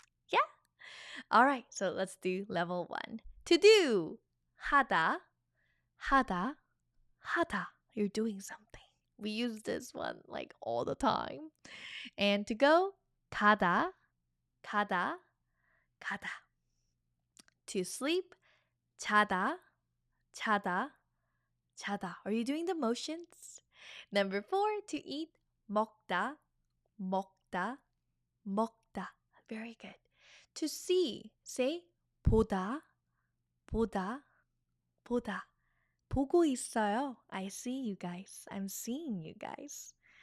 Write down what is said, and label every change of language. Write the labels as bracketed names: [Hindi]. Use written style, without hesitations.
[English] Yeah? All right, so let's do level 1. To do. 하다, 하다, 하다. You're doing something. We use this one like all the time. And to go, 가다, 가다, 가다. [Korean] To sleep, 자다, 자다, 자다. [English] Are you doing the motions? Number 4, to eat, 먹다, 먹다, 먹다. Very good. To see, say 보다, 보다, 보다. [Korean] 보고 있어요. [English] I see you guys. I'm seeing you guys.